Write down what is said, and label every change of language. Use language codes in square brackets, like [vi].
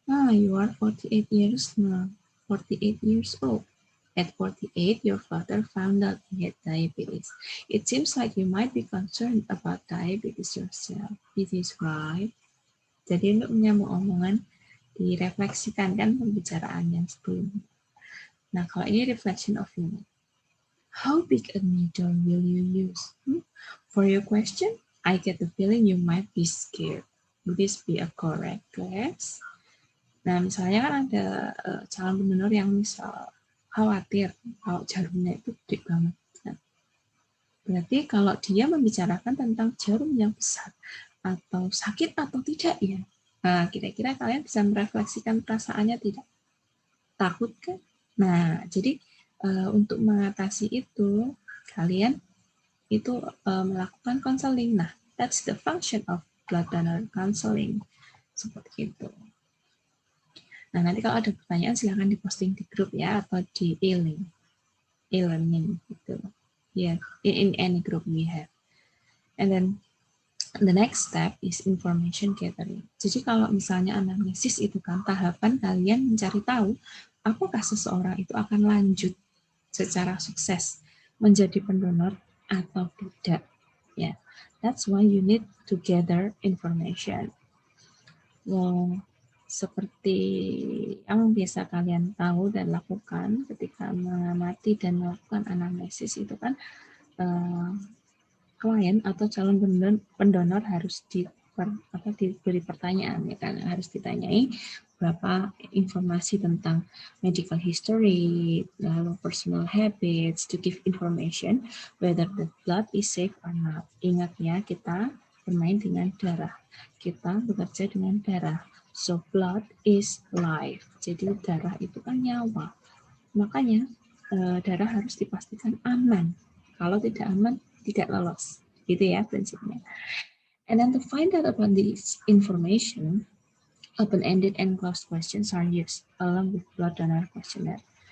[en] You are 48 years now, 48 years old. At 48, your father found out he had diabetes. It seems like you might be concerned about diabetes yourself. It is right. [id] Jadi untuk menyambung omongan, direfleksikan kan pembicaraan yang sebelumnya. Nah, kalau ini [en] reflection of feeling. How big a needle will you use? For your question, I get the feeling you might be scared. Would this be a correct guess? [id] Nah, misalnya kan ada calon pendonor yang misal khawatir kalau jarumnya itu gede banget. Nah, berarti kalau dia membicarakan tentang jarum yang besar atau sakit atau tidak ya, nah, kira-kira kalian bisa merefleksikan perasaannya tidak? Takut kan? Nah, jadi untuk mengatasi itu, kalian itu melakukan konseling. [en] Nah, that's the function of blood donor counseling. [id] Seperti itu. Nah, nanti kalau ada pertanyaan silahkan diposting di grup ya, atau di e-learning gitu. [en] Yeah, in any group we have. And then the next step is information gathering. [id] Jadi kalau misalnya anamnesis itu kan tahapan kalian mencari tahu apakah seseorang itu akan lanjut secara sukses menjadi pendonor atau tidak. [en] Ya, that's why you need to gather information. [id] Seperti yang biasa kalian tahu dan lakukan ketika mengamati dan melakukan anamnesis itu kan klien atau calon pendonor harus diberi pertanyaan ya kan, harus ditanyai beberapa informasi tentang medical history, lalu [en] personal habits, to give information whether the blood is safe or not. [id] Ingat ya, kita bermain dengan darah, kita bekerja dengan darah. [en] So blood is life. [id] Jadi darah itu kan nyawa. Makanya darah harus dipastikan aman. Kalau tidak aman, tidak lolos. Gitu ya prinsipnya. [en] And then to find out about this information, open-ended and closed questions are used along with blood donor questionnaire.